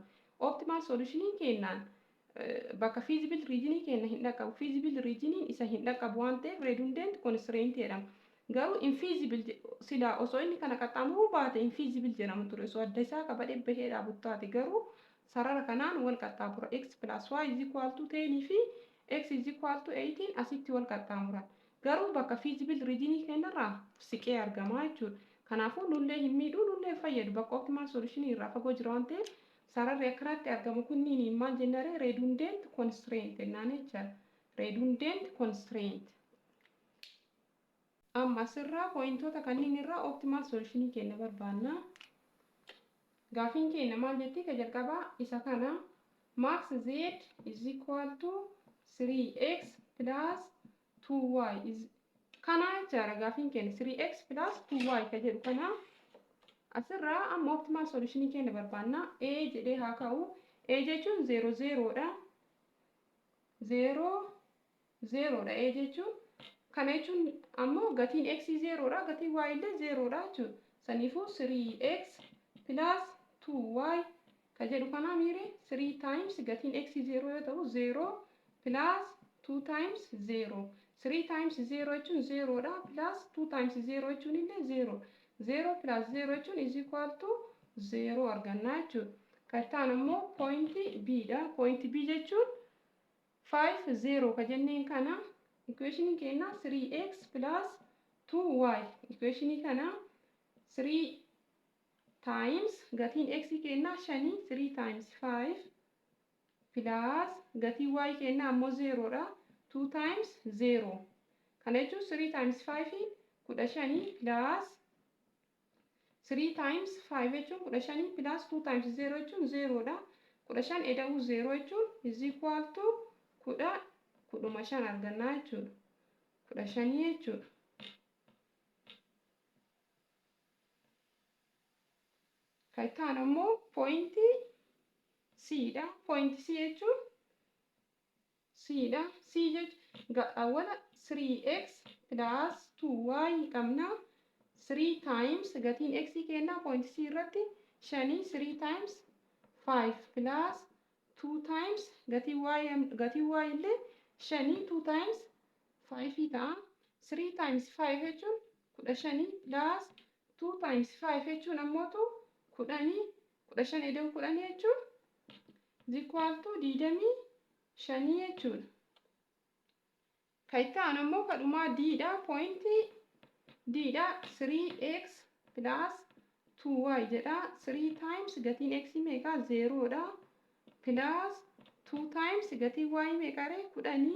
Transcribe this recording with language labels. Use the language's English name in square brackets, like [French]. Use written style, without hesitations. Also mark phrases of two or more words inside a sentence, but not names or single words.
[English] Optimal solution [Oromo] keenyaan bakka [English] feasible region [Oromo] keenya hin dhaqqabu. [English] Feasible region [Oromo] isa hin dhaqqabu waan ta'eef [English] redundant constraint [Oromo] jedhama. Garuu infeasible sila osoo inni kana qaxxaamuruu baate infeasible jedhama ture. Osoo adda isaa qabadhee bahee dhaabu taate garuu sarara kanaan wal qaxxaamura. [English] X plus y is equal to 10 fi x is equal to 18 [Oromo] asitti wal qaxxaamura. Garuu bakka [English] feasible region [Oromo] keenyarraa siqee argama jechuudha. Kanaafuu nullee hin miidhuu nullee fayyadu. Bakka [English] optimal solution [Oromo] irraa fagoo jira waan ta'eef sararri akkanatti argamu kunniin maal jennare [English] redundant constraint [Oromo] jennaan jechuudha. [English] Redundant constraint. [Oromo] Amma asirraa pointoota kanneen irraa [English] optimal solution [Oromo] keenya barbaanna. Gaafiin keenya maal jetti ka jalqabaa isa kana [English] max z is equal to 3x plus 2y is [Oromo] kana jechaadha gaafiin keenya [English] 3x plus 2y [Oromo] ka jedhu kana asirraa amma [English] optimal solution [Oromo] keenya barbaanna. A jedhee haa ka'u. A jechuun 0 0 dha. 0 0 dha A jechuun. Kana jechuun ammoo gatiin x 0 dha, gatiin y illee 0 dha jechuudha. Saniifuu [English] 3x plus 2y [Oromo] ka jedhu kana miire [English] 3 times [Oromo] gatiin x 0 yoo ta'u [English] 0 plus 2 times 0. 3 times 0 [Oromo] jechuun 0 dha [English] plus 2 times 0 [Oromo] jechuun illee 0. [English] 0 plus 0 [Oromo] jechuun [English] is equal to 0 [Oromo] arganna jechuudha. Kattaan ammoo point B dha. Point B jechuun 5 0 ka jenneen kana equation keenya [English] 3x plus 2y. [Oromo] Equation kana [English] 3 times [Oromo] gatiin x keenya 5 [English] 3 times 5 plus [Oromo] gatiin y keenya ammoo 0 dha. [English] 2 times 0. [Oromo] Kana jechuun [English] 3 times 5 15 plus 3 times 5 [Oromo] jechuun [English] 15 plus 2 times 0 [Oromo] jechuun 0 dha. 15 eda'uu 0 jechuun [English] is equal to 15 [Oromo] argannaa jechuudha. 15 jechuudha. Kattaan ammoo point C dha. Point C jechuun C dha. C jechuun awwala [English] 3x plus 2y [Oromo] qabna. [English] 3 times [Oromo] gatiin x keenya point C irratti 5 [English] 3 times 5 plus 2 times [Oromo] gatiin y illee 5 [English] 2 times 5 [Oromo] ta'a. [English] 3 times 5 [Oromo] jechuun 15 [English] plus 2 times 5 [Oromo] jechuun ammootu 10 15 eda'u 10 jechuun [English] is equal to 25 [Oromo] jechuudha. Kattaan ammoo kadhumaa D dha. Point D dha [English] 3x plus 2y [Oromo] jedha. [English] 3 times [Oromo] gatiin x meeqa 0 dha. [English] Plus 2 times [Oromo] gatiin y meeqa 10.